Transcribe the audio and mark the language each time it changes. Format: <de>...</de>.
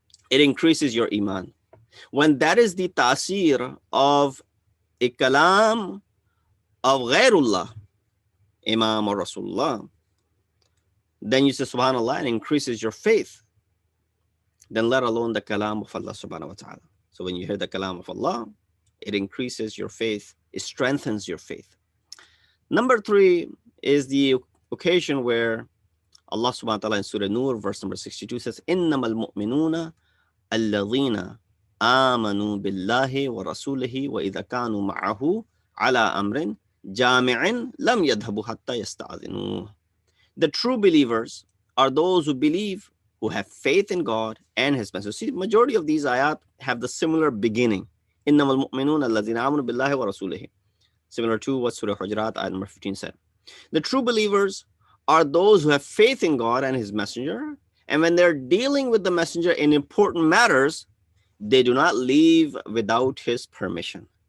<en>It increases your iman. When that is the ta'asir of a kalam of ghairullah, Imam or Rasulullah, then you say, Subhanallah, and increases your faith. Then let alone the kalam of Allah subhanahu wa ta'ala. So when you hear the kalam of Allah, it increases your faith, it strengthens your faith. Number 3 is the occasion where Allah subhanahu wa ta'ala in Surah Nur, verse number 62 says,</en> <ar>إِنَّمَا الْمُؤْمِنُونَ الَّذِينَ آمَنُوا بِاللَّهِ وَرَسُولِهِ وَإِذَا كَانُوا مَعَهُ عَلَى أَمْرٍ جَامِعٍ لَمْ يَذْهَبُوا حَتَّى يَسْتَأْذِنُوهُ.</ar> <en>The true believers are those who believe, who have faith in God and His Messenger. See, the majority of these ayat have the similar beginning.</en> <ar>إِنَّمَا الْمُؤْمِنُونَ الَّذِينَ آمَنُوا بِاللَّهِ وَرَسُولِهِ.</ar> <en>Similar to what Surah Hujurat, ayat number 15 said. The true believers are those who have faith in God and His Messenger, and when they're dealing with the Messenger in important matters, they do not leave without His permission.</en>